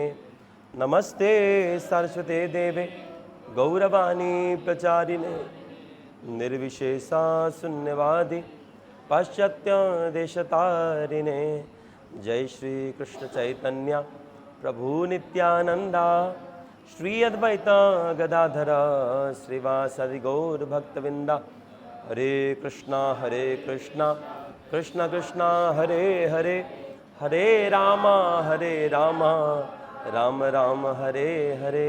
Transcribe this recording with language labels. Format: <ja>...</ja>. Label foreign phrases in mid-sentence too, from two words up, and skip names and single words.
<sa>नमस्ते सरस्वते देवे गौरवाणी प्रचारिणे निर्विशेषा शून्यवादी पाश्चात्य देशतारिणे।</sa> <bn>জয় শ্রী কৃষ্ণ চৈতন্য প্রভু নিত্যানন্দা শ্রী অদ্বৈত গদাধর শ্রীবাসাদি গৌর ভক্তবৃন্দ।</bn> <sa>हरे कृष्णा कृष्ण कृष्ण हरे हरे हरे राम राम राम हरे हरे।</sa>